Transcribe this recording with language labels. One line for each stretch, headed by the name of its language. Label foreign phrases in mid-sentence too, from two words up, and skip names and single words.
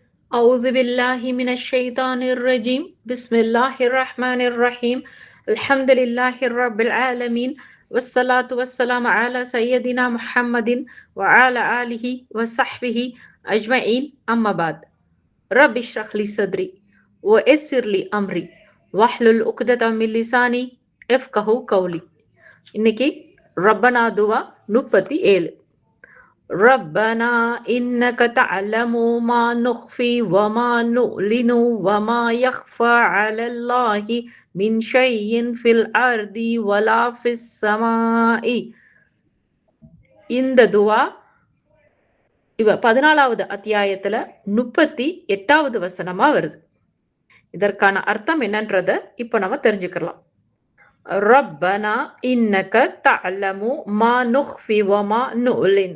Arabic: أعوذ بالله من الشيطان الرجيم بسم الله الرحمن الرحيم الحمد لله رب العالمين والصلاة والسلام على سيدنا محمد وعلى آله وصحبه أجمعين أما بعد رب اشرح لي صدري ويسر لي أمري واحلل عقدة من لساني يفقهوا قولي
Tamil: இன்னைக்கு ரப்பனா துவா 37.
Arabic: ربنا إنك تعلم ما نخفي وما نعلن وما يخفى على الله من شيء في الأرض ولا في السماء.
Tamil: இந்த துவா 14வது அத்தியாயத்துல 38வது வசனமா வருது. இதற்கான அர்த்தம் என்னன்றத இப்ப நம்ம தெரிஞ்சுக்கலாம்.
Arabic: ربنا إنك تعلم ما نخفي وما نعلن.